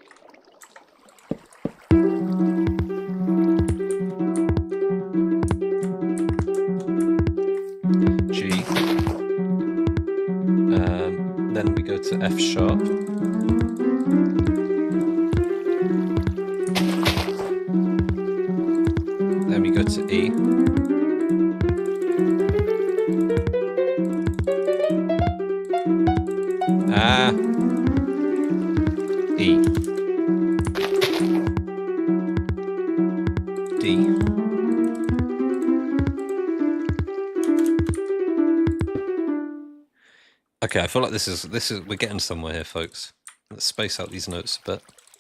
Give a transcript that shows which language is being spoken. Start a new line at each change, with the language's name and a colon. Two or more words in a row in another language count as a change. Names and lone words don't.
English: G. Then we go to F sharp. Then we go to E. Ah. E. D. Okay, I feel like this is we're getting somewhere here, folks. Let's space out these notes a bit.